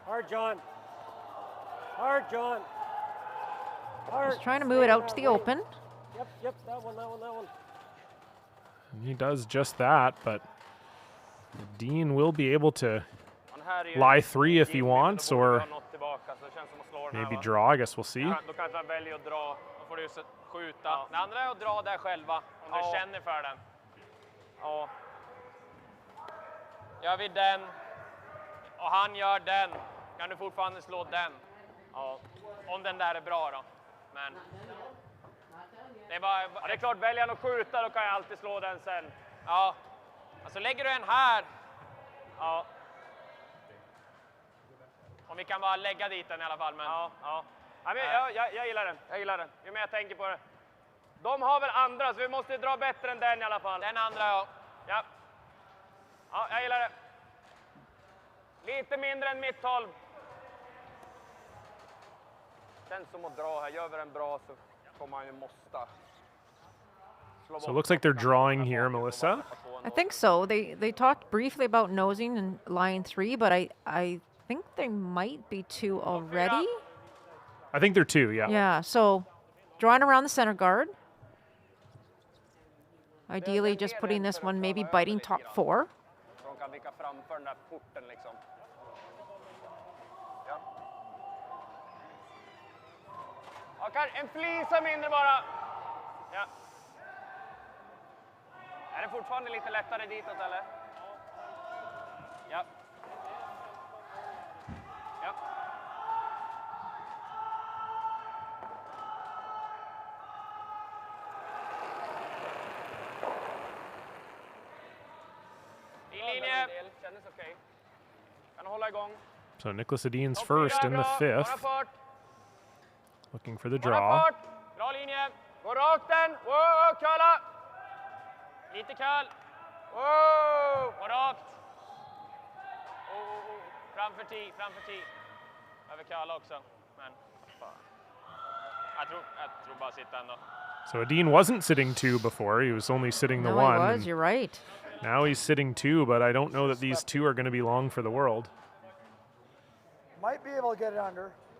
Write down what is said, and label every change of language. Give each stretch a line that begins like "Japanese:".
English: Hard, John. Hard, John. Hard. Just trying to move it out to the open. Yep, that one. And he does just that, but Edin will be able to lie 3 if he wants, or maybe draw. I guess we'll see.
Swedish: Då kanske han väljer att dra. Då får du skjuta. Det andra är att dra där själva, om du känner för den. Ja. Gör vi den, och han gör den, kan du fortfarande slå den. Ja. Om den där är bra då. Men det är klart, väljer han att skjuta, då kan jag alltid slå den sen. Ja. Alltså lägger du en här. Ja. Om vi kan bara lägga dit den i alla fall. Men... Ja, men jag gillar den. Ju mer jag tänker på det. De har väl andra, så vi måste dra bättre än den i alla fall. Den andra, ja. Ja, jag gillar det. Lite mindre än mitt håll. Känns som att dra här. Gör vi den bra så kommer han ju måste.
English: So it looks like they're drawing here, Melissa. I think so. They talked briefly about nosing and line 3, but I think they might be 2 already. I think they're 2, yeah. Yeah, so drawing around the center guard. Ideally just putting this one maybe biting top 4.
Swedish: De kan vicka framför den där porten liksom. Ja. En flisa mindre bara. Ja. Är det fortfarande lite lättare ditåt eller? Ja. Ja. I linje. Kändes okej. Kan hålla igång.
English: So Nicholas Edin's first in the 5th. Looking for the draw.
Swedish: Bra linje. Gå rakt den. Wow, köla. Lite köl. Wow. Gå rakt. Framför 10. Över köla också. Men jag tror bara sitta ändå.
English: So Edin wasn't sitting 2 before. He was only sitting the 1. No, he was. You're right. Now he's sitting 2, but I don't know that these 2 are going to be long for the world. Might be able to get it under.